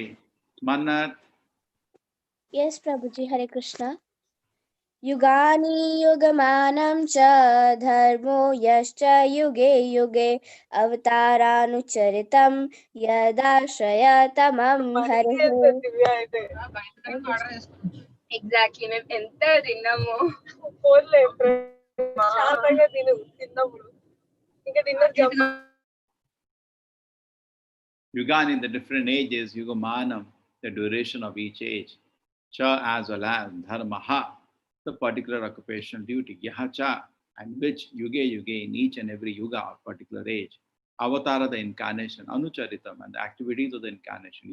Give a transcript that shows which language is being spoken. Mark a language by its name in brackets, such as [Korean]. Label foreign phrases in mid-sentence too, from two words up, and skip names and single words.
[English] Manat. Yes, Prabhuji, Hare Krishna. [Sanskrit] युगानि युगमानं च धर्मो यश्च युगे युगे अवतारानुचरितं यदाश्रयतमं हरिः [Telugu] ఎగ్జాక్ట్లీ మేము ఎంత తిన్నాము ఫోన్లో శాంతంగా తిన్నాము ఇంకా డిన్నర్ [Sanskrit] Yugani, [English] the different ages, Yugamanam, the duration of each age. Cha as well as Dharmaha, the particular occupational duty. Yaha cha, and which yuge in each and every yuga or particular age. Avatara, the incarnation. Anucharitam, and the activities of the incarnation.